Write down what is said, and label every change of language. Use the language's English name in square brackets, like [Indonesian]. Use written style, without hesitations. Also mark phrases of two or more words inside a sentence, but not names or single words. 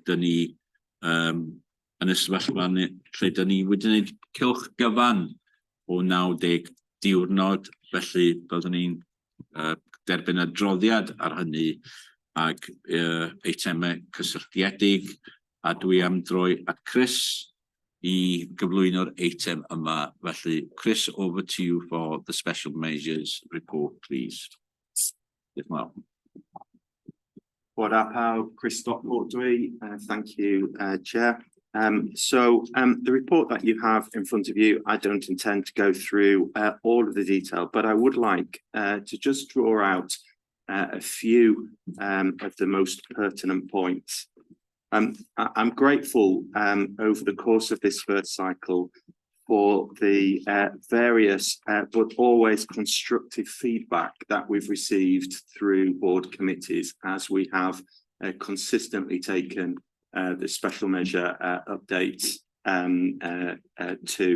[Welsh] dyn ni yn y sefyllfa lle dyn ni wedi gwneud cylch gyfan o 90 diwrnod, felly byddwn ni'n derbyn adroddiad ar hynny ac eitemau cysylltiedig, a dwi am droi at Chris i gyflwyno'r eitem yma. Felly, Chris, [English] over to you for the special measures report, please. [Welsh] Diolch yn fawr. Bore pawb, Chris Stockport dwi. [English] Thank you, Chair. The report that you have in front of you, I don't intend to go through all of the detail, but I would like to just draw out a few of the most pertinent points. I'm grateful over the course of this first cycle for the various but always constructive feedback that we've received through board committees as we have consistently taken the special measure updates to.